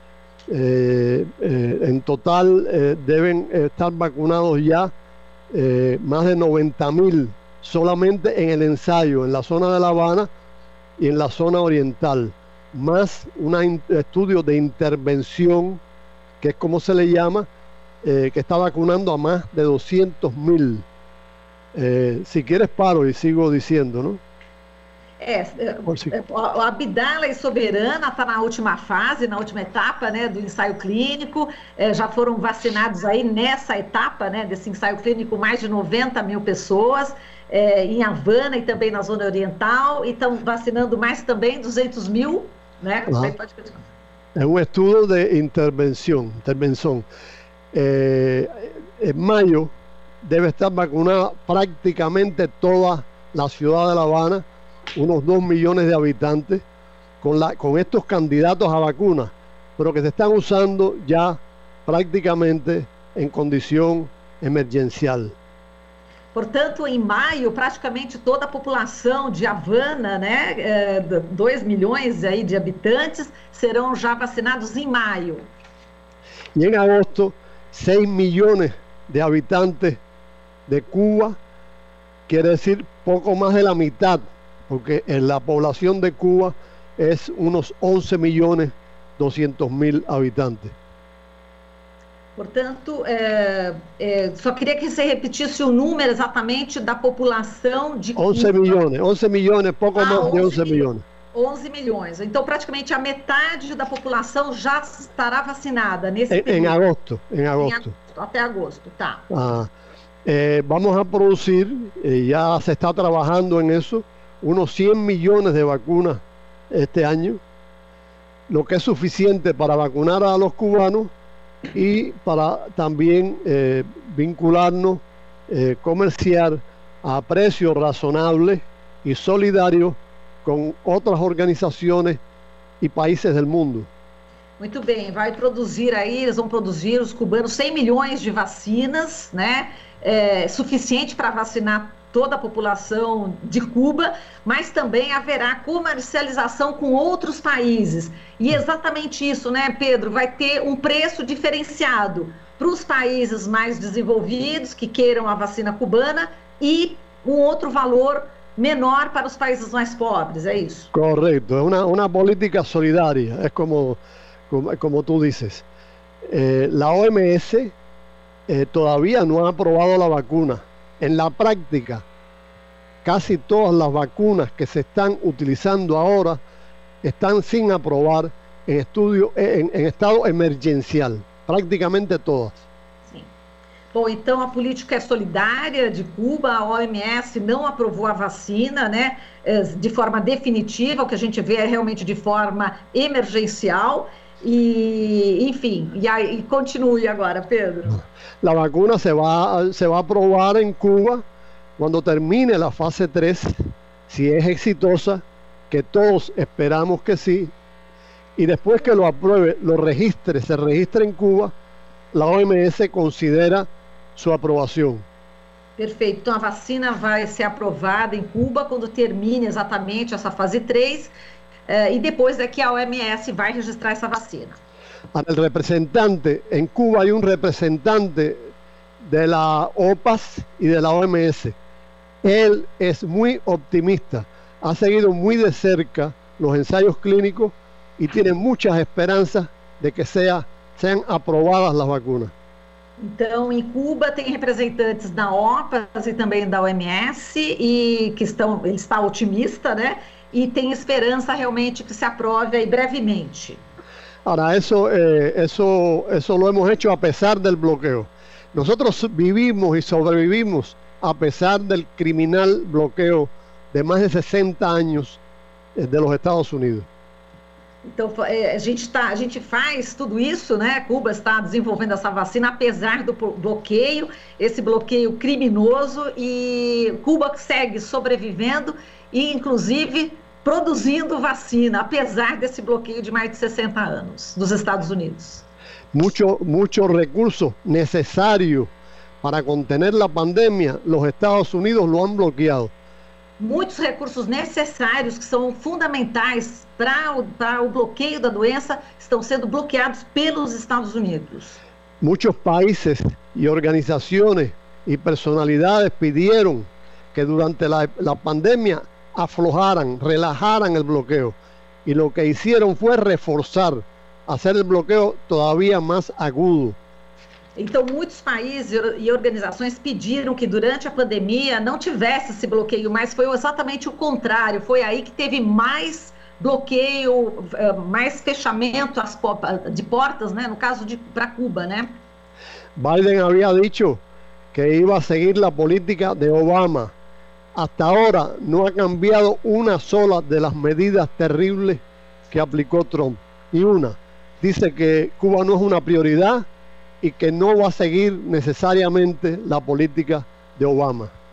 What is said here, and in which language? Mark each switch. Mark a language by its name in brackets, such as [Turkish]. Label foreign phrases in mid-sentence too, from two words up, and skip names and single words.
[Spanish] En total deben estar vacunados ya más de 90.000 solamente en el ensayo, en la zona de La Habana y en la zona oriental, más un estudio de intervención, que es como se le llama, que está vacunando a más de 200.000. Si quieres paro y sigo diciendo, ¿no? [Portuguese] O Abdala e Soberana está na última fase, na última etapa, né, do ensaio clínico. Já foram vacinados aí nessa etapa, né, desse ensaio clínico mais de 90.000 pessoas em Havana e também na zona oriental, e estão vacinando mais também 200.000, né? Pode continuar. É um estudo de intervenção. [Spanish] En mayo debe estar vacunada prácticamente toda la ciudad de La Habana, unos 2 millones de habitantes, con estos candidatos a vacunas, pero que se están usando ya prácticamente en condición emergencial. [Portuguese] Portanto, em maio, praticamente toda a população de Havana, né, 2 milhões aí de habitantes, serão já vacinados em maio. [Spanish] Y en agosto, 6 millones de habitantes de Cuba, quiere decir poco más de la mitad, porque en la población de Cuba es unos 11.200.000 habitantes. [Portuguese] Portanto, só queria que você repetisse o número exatamente da população de Cuba. 11 millones, pouco mais de 11 milhões. 11 milhões. Então, praticamente a metade da população já estará vacinada nesse período. Em agosto. Até agosto, tá. [Spanish] Vamos a producir, ya se está trabajando en eso, unos 100 millones de vacunas este año, lo que es suficiente para vacunar a los cubanos y para también vincularnos, comerciar a precios razonables y solidarios [Portuguese] com outras organizações e países do mundo. Muito bem, eles vão produzir, os cubanos, 100 milhões de vacinas, né? Suficiente para vacinar toda a população de Cuba, mas também haverá comercialização com outros países. E exatamente isso, né, Pedro? Vai ter um preço diferenciado para os países mais desenvolvidos que queiram a vacina cubana e um outro valor menor para os países mais pobres, é isso? [Spanish] Correcto, es una política solidaria, es como tú dices. La OMS todavía no ha aprobado la vacuna. En la práctica, casi todas las vacunas que se están utilizando ahora están sin aprobar en estado emergencial, prácticamente todas. [Portuguese] Bom, então a política é solidária de Cuba, a OMS não aprovou a vacina, né, de forma definitiva, o que a gente vê é realmente de forma emergencial, e enfim, e aí continue agora, Pedro. [Spanish] La vacuna se va a aprobar en Cuba cuando termine la fase 3, si es exitosa, que todos esperamos que sí, y después que lo apruebe, se registre en Cuba, la OMS considera [Portuguese] sua aprovação. Perfeito. Então a vacina vai ser aprovada em Cuba quando termine exatamente essa fase 3 e depois é que a OMS vai registrar essa vacina. [Spanish] El representante, en Cuba hay un representante de la OPAS y de la OMS. Él es muy optimista, ha seguido muy de cerca los ensayos clínicos y tiene muchas esperanzas de que sean aprobadas las vacunas. [Portuguese] Então, em Cuba tem representantes da OPAS e também da OMS e ele está otimista, né? E tem esperança realmente que se aprove aí brevemente. [Spanish] Ahora, eso lo hemos hecho a pesar del bloqueo. Nosotros vivimos y sobrevivimos a pesar del criminal bloqueo de más de 60 años de los Estados Unidos. [Portuguese] Então, a gente faz tudo isso, né? Cuba está desenvolvendo essa vacina apesar do bloqueio, esse bloqueio criminoso, e Cuba segue sobrevivendo e, inclusive, produzindo vacina, apesar desse bloqueio de mais de 60 anos dos Estados Unidos. [Spanish] Muchos recursos necesarios para contener la pandemia, los Estados Unidos lo han bloqueado. [Portuguese] Muitos recursos necessários que são fundamentais para o bloqueio da doença estão sendo bloqueados pelos Estados Unidos. [Spanish] Muchos países y organizaciones y personalidades pidieron que durante la pandemia aflojaran, relajaran el bloqueo. Y lo que hicieron fue reforzar, hacer el bloqueo todavía más agudo. [Portuguese] Então, muitos países e organizações pediram que durante a pandemia não tivesse esse bloqueio, mas foi exatamente o contrário. Foi aí que teve mais bloqueio, mais fechamento de portas, né? No caso para Cuba, né? [Spanish] Biden había dicho que iba a seguir la política de Obama. Hasta ahora no ha cambiado una sola de las medidas terribles que aplicó Trump. Ni una. Dice que Cuba no es una prioridad y que no va a seguir necesariamente la política de Obama.